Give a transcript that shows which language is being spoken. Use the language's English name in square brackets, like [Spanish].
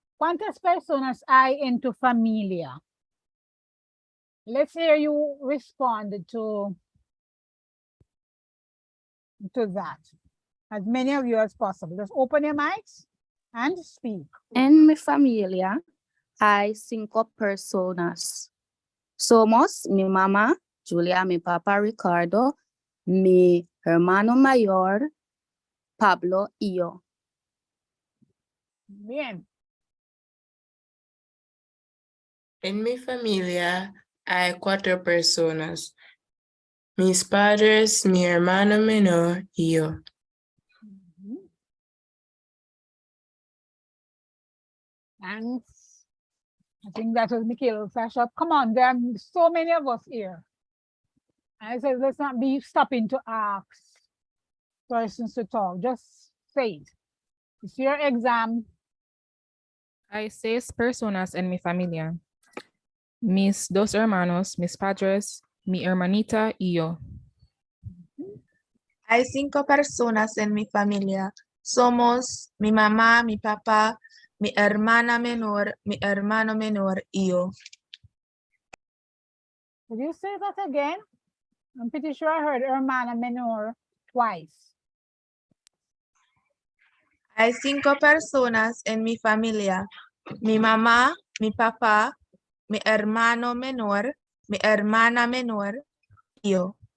[Spanish] ¿Cuántas personas hay en tu familia? [English] Let's hear you respond to that. As many of you as possible. Just open your mics and speak. [Spanish] En mi familia hay 5 personas. Somos mi mamá, Julia, mi papá, Ricardo, mi hermano mayor, Pablo, y yo. Bien. En mi familia hay 4 personas. Mis padres, mi hermano menor y yo. [English] And I think that was Mikhail flash up. Come on, there are so many of us here. I said, let's not be stopping to ask persons to talk. Just say it. It's your exam. [Spanish] Hay 6 personas en mi familia. Mis 2 hermanos, mis padres, mi hermanita y yo. Hay 5 personas en mi familia. Somos mi mamá, mi papá, mi hermana menor, mi hermano menor y yo. [English] Could you say that again? I'm pretty sure I heard [Spanish] hermana menor [English] twice. [Spanish] Hay 5 personas en mi familia. Mi mamá, mi papá, mi hermano menor, mi hermana menor y yo.